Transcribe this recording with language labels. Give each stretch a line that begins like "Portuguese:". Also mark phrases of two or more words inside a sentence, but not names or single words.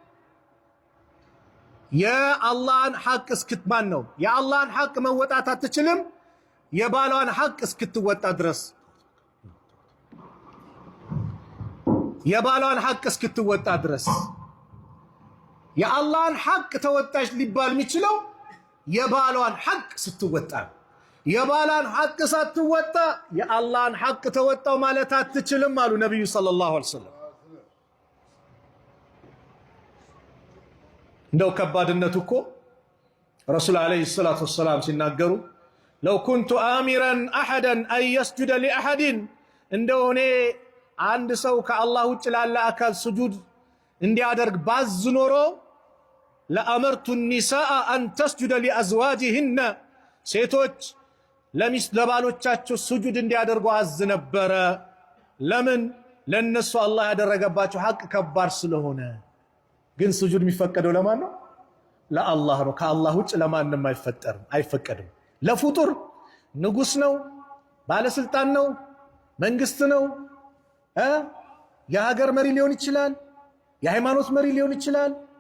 Amharic: የአላህን ሐቅ እስክትማን ነው የአላህን ሐቅ መወጣት አትችልም የባሏን ሐቅ እስክትወጣ ድረስ የባሏን ሐቅ እስክትወጣ ድረስ የአላህን ሐቅ ተወጣች ሊባል የሚችለው የባሏን ሐቅ ስትወጣ የባሏን ሐቅ ሳትወጣ የአላህን ሐቅ ተወጣው ማለት አትችልም አሉ ነብዩ
Arabic: صلى الله عليه وسلم
Amharic: እንደው ከባድነቱ እኮ ረሱል
Arabic: عليه الصلاة والسلام
Amharic: ሲናገሩ
Arabic: لو كنت آمرا أحدا أن يسجد لأحد
Amharic: እንደው እኔ አንድ ሰው ከአላህ ውጭ ላለ አካል ስጁድ እንዲያደርግ ባዝ ኖሮ ለአመርቱ
Arabic: النساء أن تسجد لأزواجهن
Amharic: ሴቶች ለባሎቻቸው ስጁድ እንዲያደርጉ አዝ ነበረ። ለምን? ለነሱ አላህ ያደረገባቸው ሐቅ ከባድ ስለሆነ። ግን ስጁድ የሚፈቀደው ለማን ነው? ለአላህ ነው። ከአላህ ውጭ ለማንም አይፈቀድም። ለፍጡር ንጉስ ነው፣ ባለስልጣን ነው፣ መንግስት ነው፣ የሀገር መሪ ሊሆን ይችላል፣ የሃይማኖት መሪ ሊሆን ይችላል።